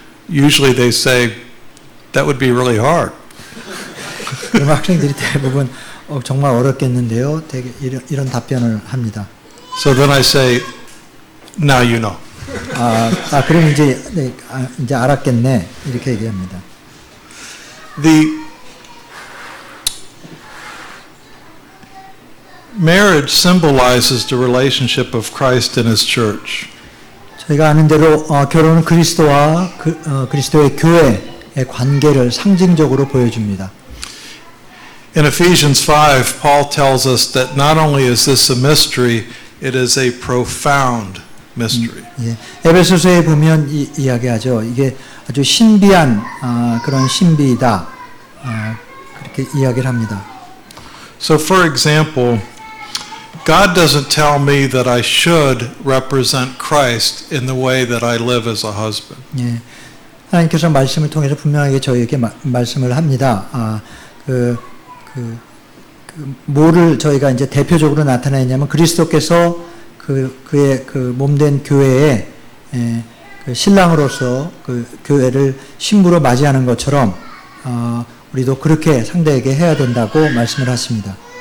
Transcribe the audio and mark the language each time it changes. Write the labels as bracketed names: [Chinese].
[English] Usually they say, that would be really hard. [Korean] 그럼 학생들이 대부분 정말 어렵겠는데요. 되게 이런 답변을 합니다. [English] So then I say, now you know. [Korean] 그럼 이제 알았겠네. 이렇게 얘기합니다. [English] Marriage symbolizes the relationship of Christ and His church. [Korean] 저희가 아는 대로 결혼은 그리스도와 그리스도의 교회의 관계를 상징적으로 보여줍니다. [English] In Ephesians 5, Paul tells us that not only is this a mystery, it is a profound mystery. [Korean] 예, 에베소서에 보면 이야기하죠. 이게 아주 신비한 그런 신비이다. 그렇게 이야기를 합니다. [English] So for example, God doesn't tell me that I should represent Christ in the way that I live as a husband. [Korean] 예, 하나님께서 말씀을 통해서 분명하게 저희에게 말씀을 합니다. 뭐를 저희가 이제 대표적으로 나타내냐면 그리스도께서 그의 몸된 교회에 신랑으로서 교회를 신부로 맞이하는 것처럼 우리도 그렇게 상대에게 해야 된다고 말씀을 하십니다.